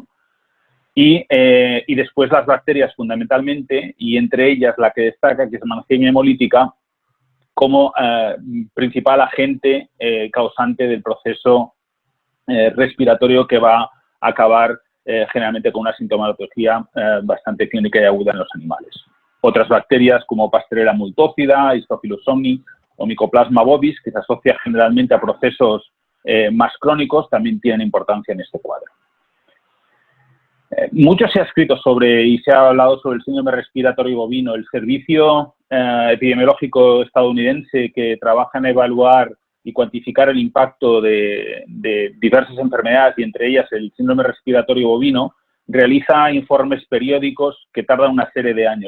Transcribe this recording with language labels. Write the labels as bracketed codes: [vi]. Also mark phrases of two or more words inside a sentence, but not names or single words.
[es] Y después las bacterias fundamentalmente, y entre ellas la que destaca, que es Mannheimia hemolítica, como principal agente causante del proceso respiratorio que va a acabar generalmente con una sintomatología bastante clínica y aguda en los animales. Otras bacterias como Pasteurella multócida, Histophilus somni o Mycoplasma bovis, que se asocia generalmente a procesos más crónicos, también tienen importancia en este cuadro. Mucho se ha escrito sobre y se ha hablado sobre el síndrome respiratorio bovino. El Servicio Epidemiológico estadounidense, que trabaja en evaluar y cuantificar el impacto de diversas enfermedades y entre ellas el síndrome respiratorio bovino, realiza informes periódicos que tardan una serie de años.